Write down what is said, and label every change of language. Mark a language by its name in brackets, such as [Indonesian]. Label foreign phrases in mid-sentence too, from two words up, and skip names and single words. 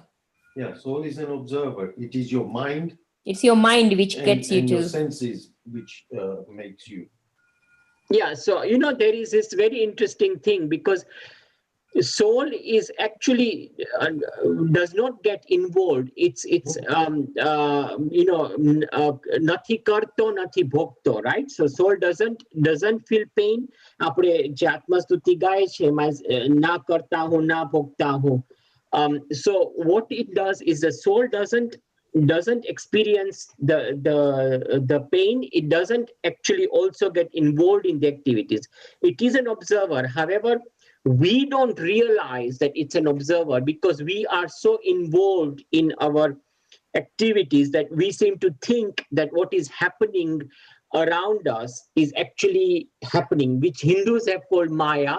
[English] Yeah, soul is an observer. It is your mind. It's your mind which gets you and to. your senses which makes you. Yeah, so there is this very interesting thing, because soul is actually does not get involved. [Gujarati] It's નથી કરતો નથી ભોક્તો, [English] right? So soul doesn't feel pain. [Gujarati] આપણે જે આત્મસ્તુતિ ગાયે છે ના કર્તા હું ના ભોક્તા હું. [English] So what it does is the soul doesn't experience the pain. It doesn't actually also get involved in the activities. It is an observer. However, we don't realize that it's an observer because we are so involved in our activities that we seem to think that what is happening around us is actually happening, which Hindus have called Maya.